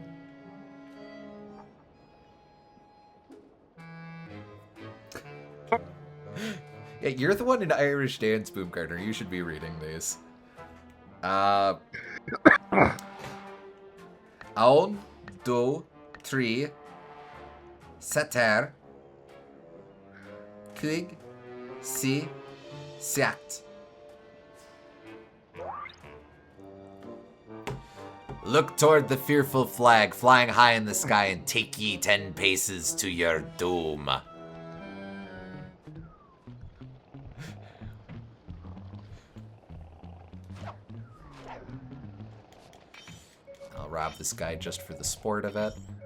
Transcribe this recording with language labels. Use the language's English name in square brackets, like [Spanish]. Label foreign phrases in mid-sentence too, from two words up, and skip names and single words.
[English] Yeah, you're the one in Irish dance, Boomgartner. You should be reading these. [Irish] Aun, do, tri, seter, kuig, si, siat. [English] Look toward the fearful flag flying high in the sky and take ye 10 paces to your doom. I'll rob this guy just for the sport of it.